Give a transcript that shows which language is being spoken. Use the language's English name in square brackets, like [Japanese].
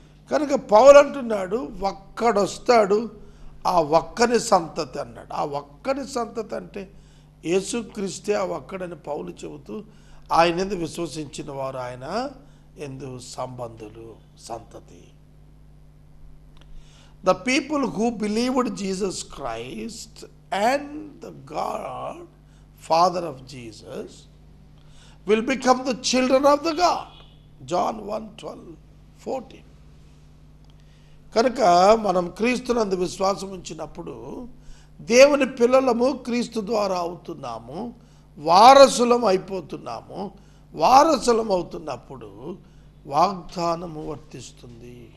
[Telugu] కనుక పౌలు అంటున్నాడు ఒక్కడొస్తాడు, ఆ ఒక్కని సంతతి అన్నాడు. ఆ ఒక్కని సంతతి అంటే యేసుక్రీస్తే ఆ ఒక్కడని పౌలు చెబుతూ ఆయన ఎందు విశ్వసించిన వారు ఆయన ఎందు సంబంధులు, సంతతి. [English] The people who believed Jesus Christ and the God, Father of Jesus, will become the children of the God. John 1:12-14. [Telugu] కనుక మనం క్రీస్తునందు విశ్వాసం ఉంచినప్పుడు దేవుని పిల్లలము, క్రీస్తు ద్వారా అవుతున్నాము, వారసులం అయిపోతున్నాము. వారసులం అవుతున్నప్పుడు వాగ్దానము వర్తిస్తుంది.